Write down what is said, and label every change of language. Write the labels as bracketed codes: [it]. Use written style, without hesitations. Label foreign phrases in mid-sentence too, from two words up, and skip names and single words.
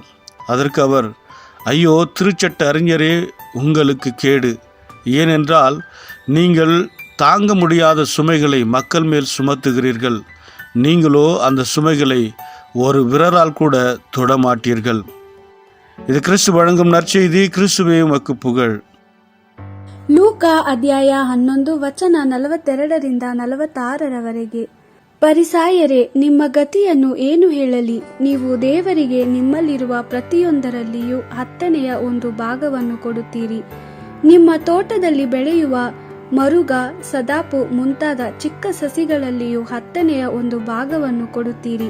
[ta] அதற்கு அவர், ஐயோ திருச்சட்ட அறிஞரே, உங்களுக்கு கேடு! ஏனென்றால் நீங்கள் தாங்க முடியாத சுமைகளை மக்கள் மேல் சுமத்துகிறீர்கள். நீங்களோ அந்த சுமைகளை ஒரு விரலால் கூட தொடமாட்டீர்கள். இது கிறிஸ்து வழங்கும் நற்செய்தி. கிறிஸ்துவே உமக்கு புகழ். [kn] ಲೂಕ ಅಧ್ಯಾಯ 11 ವಚನ 42 46 ಪರಿಸಾಯರೇ, ನಿಮ್ಮ ಗತಿಯನ್ನು ಏನು ಹೇಳಲಿ? ನೀವು ದೇವರಿಗೆ ನಿಮ್ಮಲ್ಲಿರುವ ಪ್ರತಿಯೊಂದರಲ್ಲಿಯೂ 10ನೇ ಒಂದು ಭಾಗವನ್ನು ಕೊಡುತ್ತೀರಿ. ನಿಮ್ಮ ತೋಟದಲ್ಲಿ ಬೆಳೆಯುವ ಮರುಗ, ಸದಾಪು ಮುಂತಾದ ಚಿಕ್ಕ ಸಸಿಗಳಲ್ಲಿಯೂ 10ನೇ ಒಂದು ಭಾಗವನ್ನು ಕೊಡುತ್ತೀರಿ.